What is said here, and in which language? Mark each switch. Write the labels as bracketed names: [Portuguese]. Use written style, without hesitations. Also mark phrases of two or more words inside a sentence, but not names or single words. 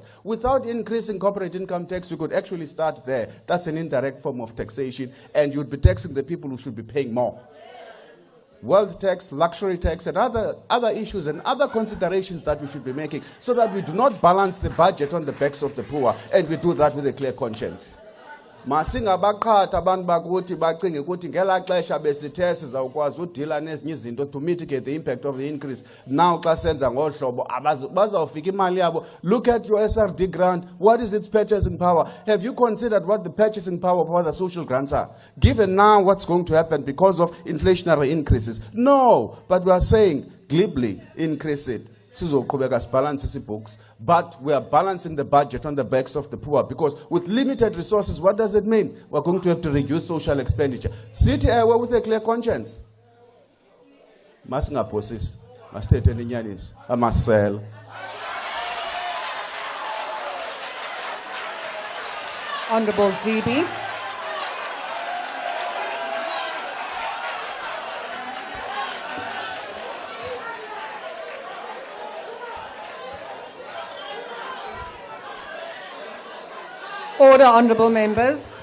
[English] Without increasing corporate income tax, you could actually start there. That's an indirect form of taxation, and you'd be taxing the people who should be paying more. Wealth tax, luxury tax, and other issues and other considerations that we should be making so that we do not balance the budget on the backs of the poor, and we do that with a clear conscience. [Xhosa] Masingabaqhatha abantu bakuthi bacinge ukuthi ngela xesha besithe sizawukwazi udila nezinye izinto [English] to mitigate the impact of the increase. [Xhosa] Now xa senza ngohlobo bazawufika imali yabo. [English] Look at your SRD grant. What is its purchasing power? Have you considered what the purchasing power of other social grants are? Given now what's going to happen because of inflationary increases. No, but we are saying glibly increase it. Books, but we are balancing the budget on the backs of the poor because with limited resources, what does it mean? We're going to have to reduce social expenditure. Sit with a clear conscience. [Xhosa] Masingaphosis, masithethe inyaniso, amasela. [English] Honourable Zibi. Order, honourable members.